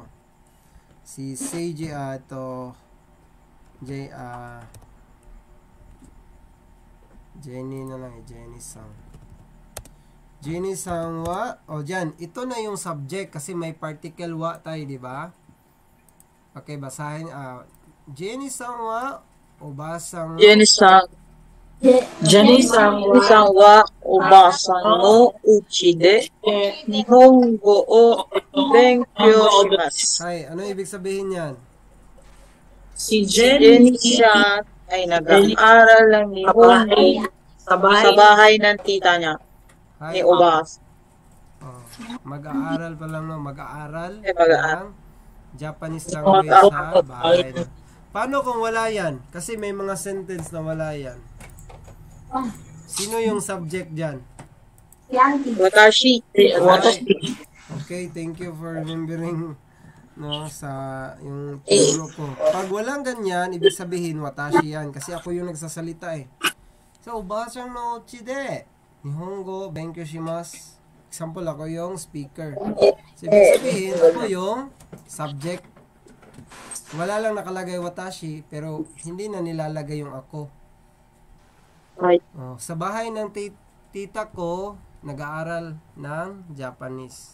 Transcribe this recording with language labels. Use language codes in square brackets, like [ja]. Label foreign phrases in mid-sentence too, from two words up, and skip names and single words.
[tl] Si Seiji, ito, Jenny na lang, Jenny-san. Jenny-san wa, dyan, ito na yung subject kasi may particle wa tayo, di ba? Okay, basahin, [ja] ジェニーさんは、おばさんジェニーさんはおばさんのうちで日本語を勉強します. [tl] Hay, ano ibig sabihin yan? Si Jenny-san ay nag-aaral ng Nihongo sa bahay ng tita niya. Ni Hay, Obas. mag-aaral pa lang, no? Mag-aaral mag-aaral. ng [en] Japanese language [tl] sa bahay. Paano kung wala yan? Kasi may mga sentence na wala yan. Sino yung subject dyan? Watashi. [en] Okay, thank you for remembering no, [tl] sa yung tinuro ko. Pag walang ganyan, ibig sabihin watashi yan kasi ako yung nagsasalita eh. So, [ja] おばさんのうちで. 日本語勉強します. [tl] Example, ako yung speaker. So, ibig sabihin, ako yung subject. Wala lang nakalagay watashi, pero hindi na nilalagay yung ako. Right. Oh, sa bahay ng tita ko, nag-aaral ng Japanese.